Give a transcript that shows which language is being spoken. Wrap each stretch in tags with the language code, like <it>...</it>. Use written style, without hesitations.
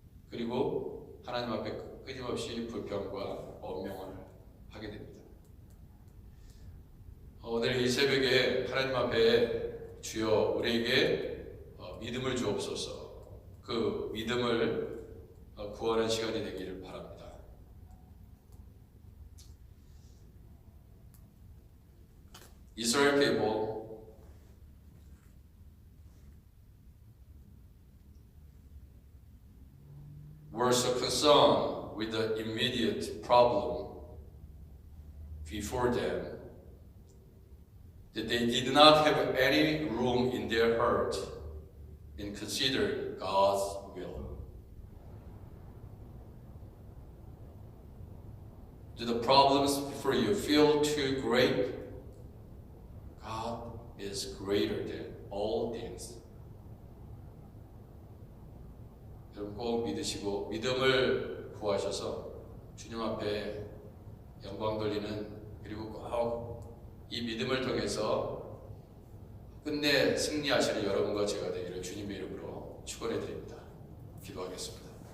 <ko>그리고 하나님 앞에 끊임없이 불평과 원명을 하게 됩니다. 오늘 이 새벽에 하나님 앞에 주여 우리에게 믿음을 주옵소서. 그 믿음을 구하는 시간이 되기를 바랍니다.</ko> <en>Israel people were so concerned with the immediate problem before them that they did not have any room in their heart in considering God's will. Do the problems before you feel too great? God is greater than all things.</en> <ko>여러분 꼭 믿으시고 믿음을 구하셔서 주님 앞에 영광 돌리는, 그리고 꼭 이 믿음을 통해서 끝내 승리하시는 여러분과 제가 되기를 주님의 이름으로 축원해 드립니다. 기도하겠습니다.</ko>